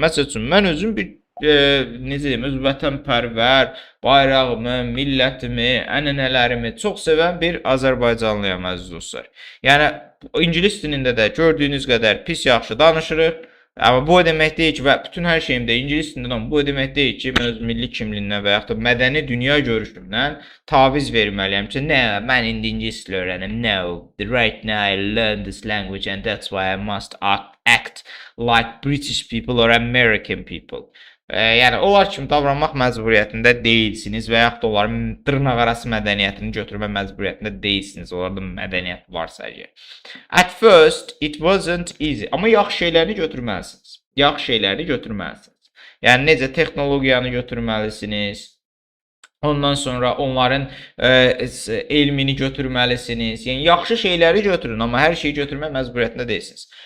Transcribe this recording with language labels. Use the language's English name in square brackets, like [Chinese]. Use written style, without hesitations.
[Azerbaijani] Məsəl üçün, mən özüm bir necə deyim, öz vətənpərvər, bayrağımı, millətimi, ənənələrimi çox sevən bir Azərbaycanlıyam, əziz dostlar. Yəni, ingilis dilində də gördüyünüz qədər pis yaxşı danışırıq. Amma bu o demək deyil ki, və bütün hər şeyimdə ingilis dilində bu o demək deyil ki, mən öz milli kimliyimdən və yaxud da mədəni dünya görüşümdən taviz verməliyəm ki, nə, mən indi ingilis dili öyrənim. [English] No, right now I learn this language and that's why I must act like British people or American people. [Azerbaijani] Yəni, onlar kimi davranmaq məcburiyyətində deyilsiniz və yaxud da onların dırnaqarası mədəniyyətini götürmə məcburiyyətində deyilsiniz. Onlarda mədəniyyət varsa əgər. [English] At first, it wasn't easy. [Azerbaijani] Amma yaxşı şeylərini götürməlisiniz. Yaxşı şeylərini götürməlisiniz. Yəni, necə texnologiyanı götürməlisiniz. Ondan sonra onların elmini götürməlisiniz. Yəni, yaxşı şeyləri götürün, amma hər şeyi götürmə məcburiyyətində deyilsiniz.